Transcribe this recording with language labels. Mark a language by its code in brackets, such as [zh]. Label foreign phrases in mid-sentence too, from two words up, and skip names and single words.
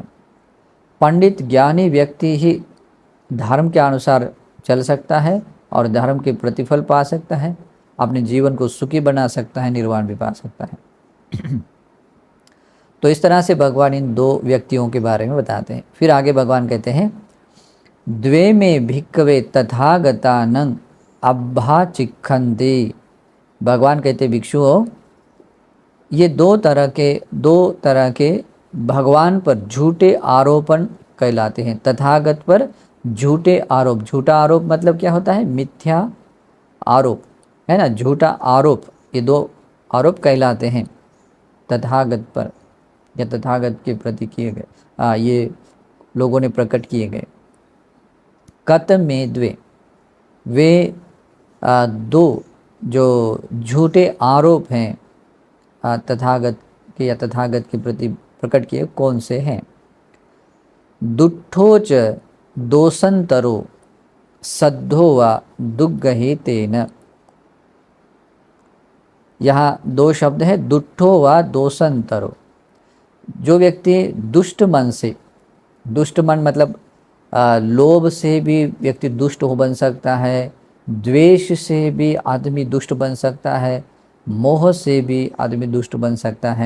[hi] पंडित ज्ञानी व्यक्ति ही धर्म के अनुसार चल सकता है और धर्म के प्रतिफल पा सकता है, अपने जीवन को सुखी बना सकता है, निर्वाण भी पा सकता है। तो इस तरह से भगवान इन दो व्यक्तियों के बारे में बताते हैं। फिर आगे भगवान कहते हैं [pi] द्वे में भिक्कवे तथागतानंग अब्भा चिखंती, [hi] भगवान कहते भिक्षुओं ये दो तरह के भगवान पर झूठे आरोपण कहलाते हैं। तथागत पर झूठे आरोप, झूठा आरोप मतलब क्या होता है, मिथ्या आरोप है ना, झूठा आरोप, ये दो आरोप कहलाते हैं तथागत पर या तथागत के प्रति किए गए, ये लोगों ने प्रकट किए गए। [pi] कत में द्वे, [hi] वे दो जो झूठे आरोप हैं तथागत के या तथागत के प्रति प्रकट किए कौन से हैं। [pi] दुट्ठोच दोषंतरो सद्धो व दुग्गहेतेन, [hi] यहाँ दो शब्द है [pi] दुट्ठो व दोषंतरो। [hi] जो व्यक्ति दुष्ट मन से, दुष्ट मन मतलब लोभ से भी व्यक्ति दुष्ट हो बन सकता है, द्वेष से भी आदमी दुष्ट बन सकता है, मोह से भी आदमी दुष्ट बन सकता है।